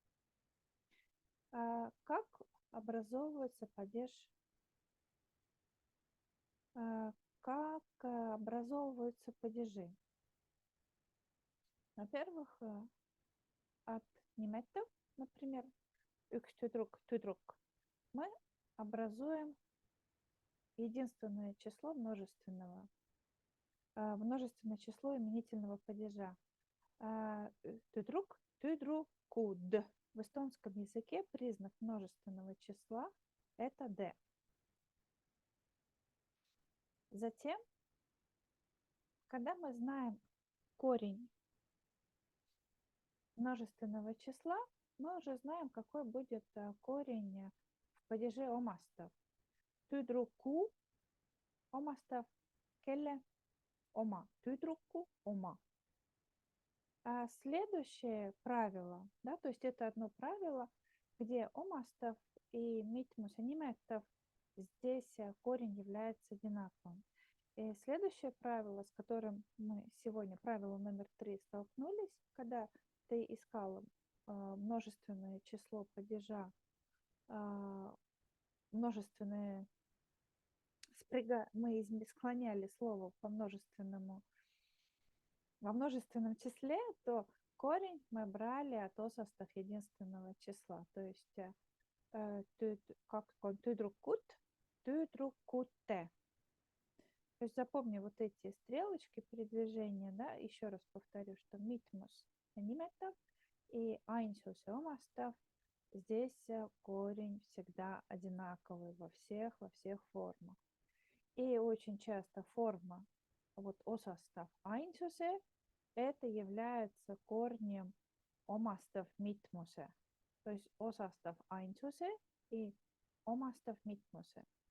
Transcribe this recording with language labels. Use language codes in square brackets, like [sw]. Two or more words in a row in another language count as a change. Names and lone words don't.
[ru] Как образовывается падеж? Как образовываются падежи? Во-первых, от неметтов, например, [et] üks tüdruk, [ru] мы образуем единственное число множественное число именительного падежа. [et] Tüdruk, tüdrukud. [ru] В эстонском языке признак множественного числа – это «д». Затем, когда мы знаем корень множественного числа, мы уже знаем, какой будет корень в падеже омастов. [et] Tüdruku омастов, kelle oma, tüdruku oma. [ru] А следующее правило, да, то есть это одно правило, где омастов и митмуса ниметтов здесь корень является одинаковым. И следующее правило, с которым мы сегодня, правило номер 3, столкнулись, когда ты искала множественное число падежа, множественное, мы склоняли слово по множественному, во множественном числе, то корень мы брали от осостов единственного числа. То есть как [et] tüdrukut, tüdrukute. [ru] То есть запомни вот эти стрелочки передвижения, да, еще раз повторю, что [et] mitmus nimetav [ru] и [et] ainsus omastav, [ru] здесь корень всегда одинаковый во всех формах. И очень часто форма вот [et] osastav ainsuse [ru] это является корнем [et] omastav mitmuse. [ru] То есть [et] osastav ainsuse [ru] и [et] omastav mitmuse.